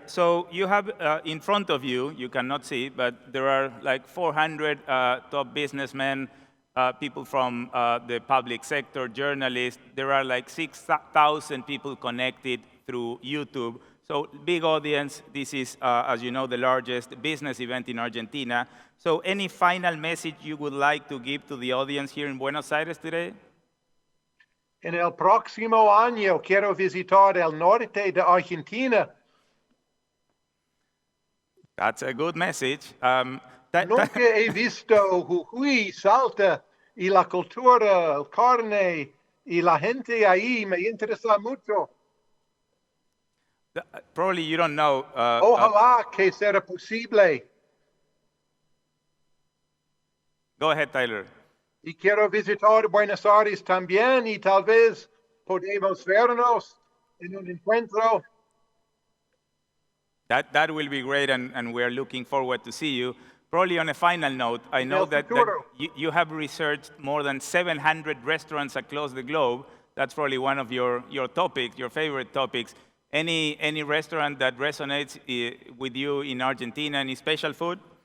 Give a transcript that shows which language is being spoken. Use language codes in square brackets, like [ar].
[en] So you have in front of you, you cannot see, but there are like 400 top businessmen, people from the public sector, journalists. There are like 6,000 people connected through YouTube. So big audience. This is, as you know, the largest business event in Argentina. So any final message you would like to give to the audience here in Buenos Aires today? [es] En el próximo año quiero visitar el norte de Argentina. [en] That's a good message. [es] Nunca he visto Jujuy, Salta, y la cultura, el carne, y la gente ahí me interesa mucho. [en] Probably you don't know. [es] Ojalá que sea posible. [en] Go ahead, Tyler. [es] Y quiero visitar Buenos Aires también, y tal vez podemos vernos en un encuentro. [en] That will be great, and we are looking forward to see you. Probably on a final note, I know that you have researched more than 700 restaurants across the globe. That's probably one of your topics, your favorite topics. Any restaurant that resonates with you in Argentina? Any special food?